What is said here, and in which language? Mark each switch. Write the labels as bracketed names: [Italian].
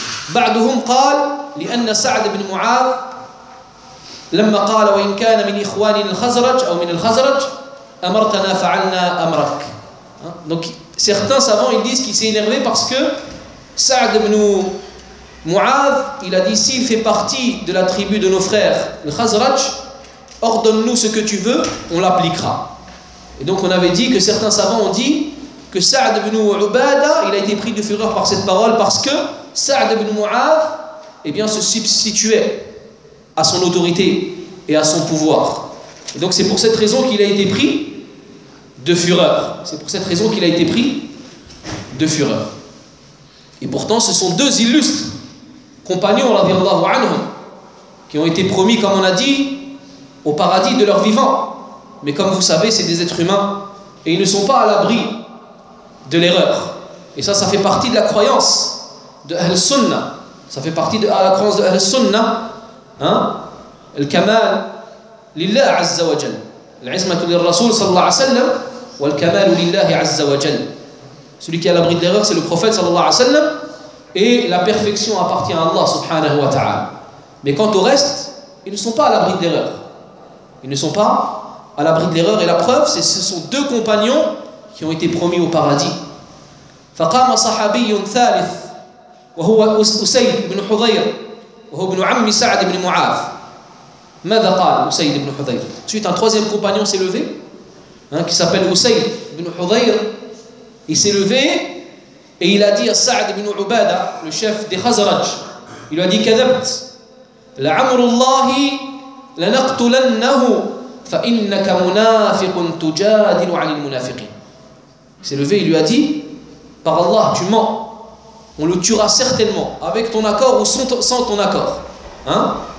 [Arabic] بعدهم قال لأن سعد بن معاذ لما قال وإن كان من إخوان الخزرج أو من الخزرج أمرتنا فعلنا أمرك. [French] Donc certains savants, ils disent qu'il s'est énervé parce que Sa'd ibn Mu'adh, il a dit, s'il fait partie de la tribu de nos frères le Khazraj, ordonne-nous ce que tu veux, on l'appliquera. Et donc on avait dit que certains savants ont dit que Sa'd ibn Ubada, il a été pris de fureur par cette parole parce que Sa'd ibn Mu'adh, eh bien, se substituait à son autorité et à son pouvoir. Et donc c'est pour cette raison qu'il a été pris de fureur. C'est pour cette raison qu'il a été pris de fureur. Et pourtant, ce sont deux illustres compagnons, radiallahu anhum, qui ont été promis, comme on a dit, au paradis de leur vivant. Mais comme vous savez, c'est des êtres humains et ils ne sont pas à l'abri de l'erreur. Et ça, ça fait partie de la croyance de Al-Sunna. Ça fait partie de la croyance de Al-Sunna. [Arabic] Al-Kamal lillah azza wa jal. العزمة للرسول صلى الله عليه وسلم والكمال لله عز وجل. [French] Celui qui est à l'abri de l'erreur, c'est le prophète sallallahu alayhi wa sallam. Et la perfection appartient à Allah subhanahu wa ta'ala. Mais quant au reste, ils ne sont pas à l'abri de l'erreur. Ils ne sont pas à l'abri de l'erreur. Et la preuve, c'est que ce sont deux compagnons qui ont été promis au paradis. [Arabic] فقام صحابي ثالث وهو أسيد بن حضير وهو ابن عم سعد بن معاذ ماذا قال أسيد بن حضير؟ [French] Ensuite, un troisième compagnon s'est levé, hein, qui s'appelle [Arabic] أسيد بن حضير. [French] Il s'est levé et il a dit à Sa'd ibn Ubada, le chef des Khazraj, il lui a dit: [Arabic] كذبت لعمر الله لنقتلنه فإنك منافق تجادل عن المنافقين. [French] Il s'est levé, il lui a dit: par Allah, tu mens. On le tuera certainement, avec ton accord ou sans ton accord. Hein?